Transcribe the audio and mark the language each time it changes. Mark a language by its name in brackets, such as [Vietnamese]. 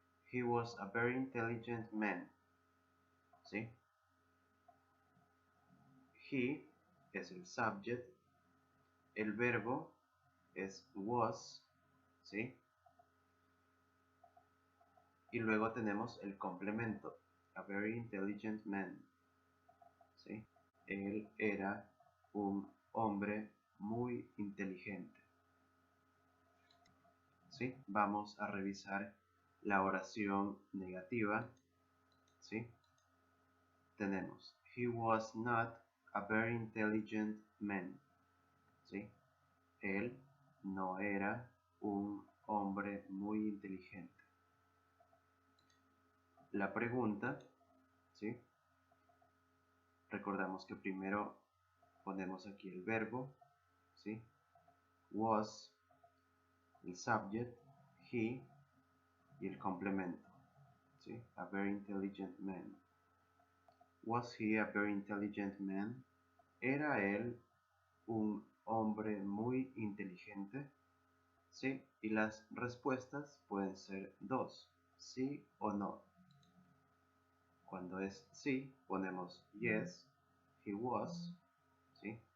[English] He was a very intelligent man, ¿sí? [Spanish] He es el subject, el verbo es was, ¿sí? Y luego tenemos el complemento, [English] a very intelligent man, [Spanish] ¿sí? Él era un hombre muy inteligente, ¿sí? Vamos a revisar la oración negativa, ¿sí? [English] Tenemos, he was not a very intelligent man, ¿sí? [Spanish] Él no era un hombre muy inteligente. La pregunta, ¿sí? Recordamos que primero ponemos aquí el verbo, ¿sí? Was, el subject, he y el complemento, ¿sí? [English] A very intelligent man. Was he a very intelligent man? [Spanish] ¿Era él un hombre muy inteligente? Sí, y las respuestas pueden ser dos, sí o no. Cuando es sí, ponemos [English] yes, he was, [Spanish] ¿sí?